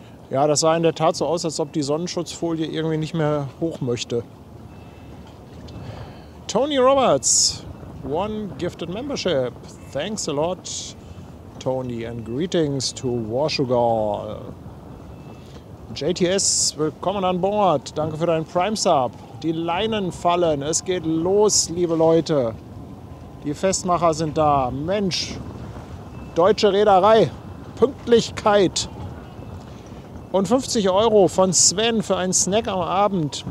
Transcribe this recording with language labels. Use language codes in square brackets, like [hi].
[de] Ja, das sah in der Tat so aus, als ob die Sonnenschutzfolie irgendwie nicht mehr hoch möchte. [en] Tony Roberts, one gifted membership. Thanks a lot, Tony, and greetings to Warsugal. [de] JTS, willkommen an Bord. Danke für deinen Prime-Sub. Die Leinen fallen. Es geht los, liebe Leute. Die Festmacher sind da. Mensch, deutsche Reederei. Pünktlichkeit. Und 50 € von Sven für einen Snack am Abend.